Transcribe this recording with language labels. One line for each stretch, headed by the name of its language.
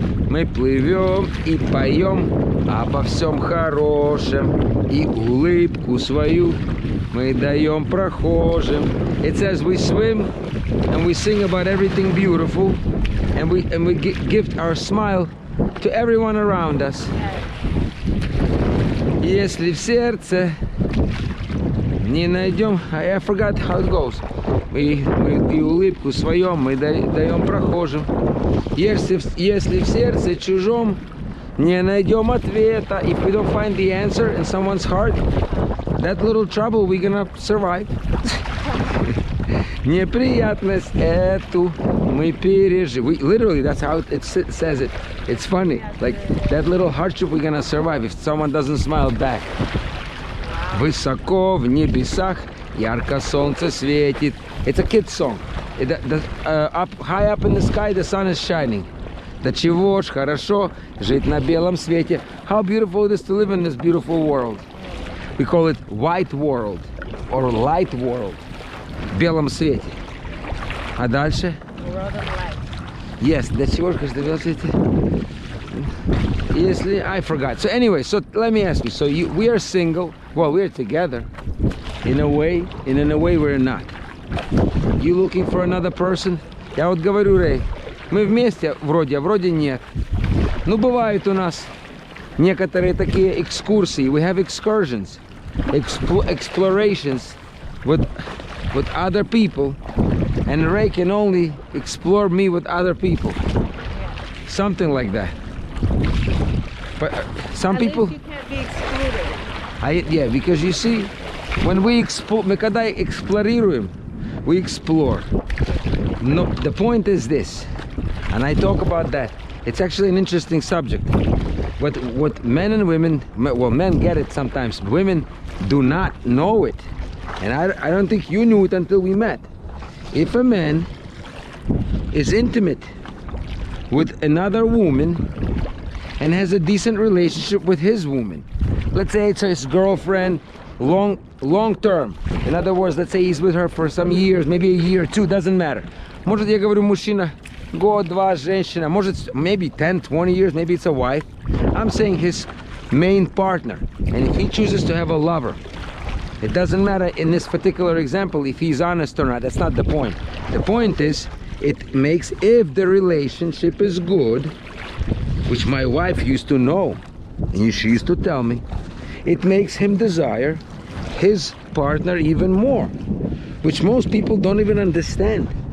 Russian: Мы плывем и поем обо всем хорошем, и улыбку свою мы даем прохожим.
English: It says we swim and we sing about everything beautiful, and we give our smile to everyone around us.
Russian: Если в сердце не найдем,
English: I forgot how it goes.
Russian: Мы и улыбку свою мы даем прохожим. Если в сердце чужом не найдем ответа,
English: if we don't find the answer in someone's heart, that little trouble we're gonna survive.
Russian: Неприятность эту мы переживем.
English: Literally, that's how it says it. It's funny. Like that little hardship we're gonna survive if someone doesn't smile back.
Russian: Высоко в небесах ярко солнце светит.
English: It's a kid's song. High up in the sky, the sun is shining.
Russian: Да чего ж хорошо жить на белом свете.
English: How beautiful it is to live in this beautiful world. We call it white world or light world.
Russian: В белом свете. А дальше?
English: World of light. Yes,
Russian: да чего ж на белом свете. Если
English: I forgot. So anyway, so let me ask you. So we are single. Well, we're together. In a way we're not. You looking for another person?
Russian: Я вот говорю, Рэй, мы вместе вроде, а вроде нет. Ну, бывают у нас некоторые такие экскурсии.
English: We have excursions, explorations with other people. And Ray can only explore me with other people. Something like that. But some people... You can't be excluded. Yeah, because you see, when we explore,
Russian: мы когда эксплорируем,
English: we explore. No, the point is this, and I talk about that. It's actually an interesting subject. What men and women, well, men get it sometimes. Women do not know it, and I don't think you knew it until we met. If a man is intimate with another woman and has a decent relationship with his woman, let's say it's his girlfriend, long term. In other words, let's say he's with her for some years, maybe a year or two, doesn't matter.
Russian: Может, я говорю, мужчина, год, два, женщина, может,
English: maybe 10, 20 years, maybe it's a wife. I'm saying his main partner. And if he chooses to have a lover, it doesn't matter in this particular example if he's honest or not. That's not the point. The point is, it makes, if the relationship is good, which my wife used to know, and she used to tell me, it makes him desire his partner even more, which most people don't even understand.